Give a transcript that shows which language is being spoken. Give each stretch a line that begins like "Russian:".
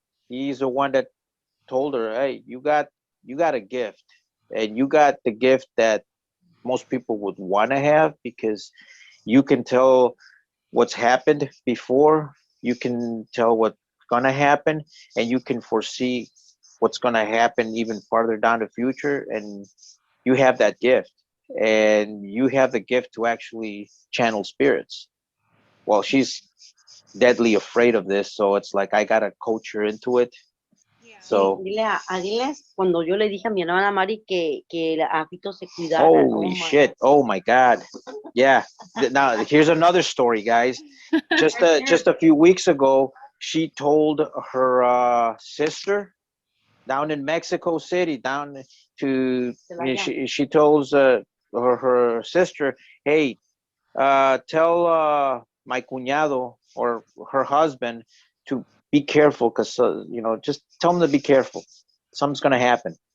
English: he's the one that told her, "Hey, you got a gift, and you got the gift that most people would want to have because you can tell what's happened before, you can tell what's gonna happen, and you can foresee what's gonna happen even farther down the future, and you have that gift." And you have the gift to actually channel spirits. Well, she's deadly afraid of this, so it's like I gotta coach her into it. Yeah. So
Spanish: Dile cuando yo le dije a mi hermana Mari que a Fito se cuidara.
English: holy shit! Oh my god! Yeah. Now here's another story, guys. Just a few weeks ago, she told her sister down in Mexico City, down to she tells her sister, "Hey, tell my cuñado or her husband to be careful because just tell them to be careful. Something's gonna happen."